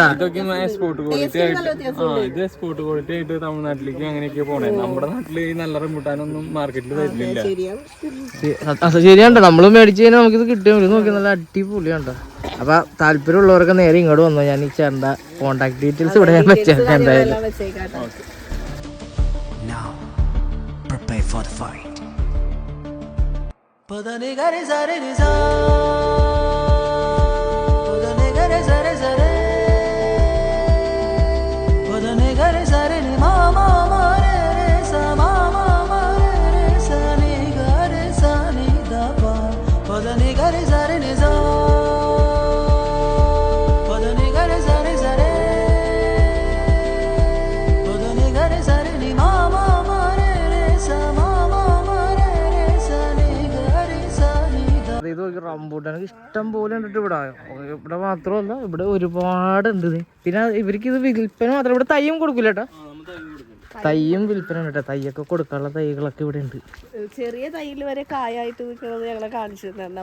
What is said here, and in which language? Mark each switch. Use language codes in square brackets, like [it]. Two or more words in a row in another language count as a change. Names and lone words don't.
[ml] ഇതൊക്കെ [en] export quality [ml] ആയിട്ട് ഇത് [en] export quality [ml] ആയിട്ട് തമിഴ്നാട്ടിലേക്ക് അങ്ങനെയൊക്കെ പോണേ. നമ്മുടെ നാട്ടില് ഈ നല്ല റംബൂട്ടാനൊന്നും മാർക്കറ്റിൽ തരില്ല. ശരിയാണ്ടോ, നമ്മള് മേടിച്ചു കഴിഞ്ഞാൽ നമുക്കിത് കിട്ടിയ നോക്കി നല്ല അടിപൊളിയാണ്ടോ. അപ്പൊ താല്പര്യമുള്ളവർക്ക് നേരെ ഇങ്ങോട്ട് വന്നോ. ഞാൻ ഈ ചേട്ടന്റെ [en] contact details [ml] ഇവിടെ ഞാൻ വെച്ചേക്കാം. എന്തായാലും Padane gare zare re za, padane gare zare zare, padane gare zare re ma ma ma re re sa ma ma ma re re sa ni gare sa ni da pa, padane gare zare re za, padane gare zare zare, padane gare zare ni ma ma ma re re sa ma ma ma re re sa ni gare sa ni da. ഇത് റംബൂട്ടാനൊക്കെ ഇഷ്ടം പോലെ ഉണ്ടിട്ട് ഇവിടെ മാത്രമല്ല, ഇവിടെ ഒരുപാട് ഉണ്ട്. പിന്നെ ഇവർക്ക് ഇത് വിൽപ്പന മാത്രം, ഇവിടെ തയ്യും കൊടുക്കില്ല കേട്ടോ. തയ്യും വിൽപ്പന ഉണ്ട് കേട്ടോ. തയ്യൊക്കെ കൊടുക്കാനുള്ള തൈകളൊക്കെ ഇവിടെ ഉണ്ട്. ചെറിയ തൈയിൽ വരെ കായായിട്ട് നിൽക്കുന്നത് ഞങ്ങളെ കാണിച്ചു തന്നായിരുന്നു.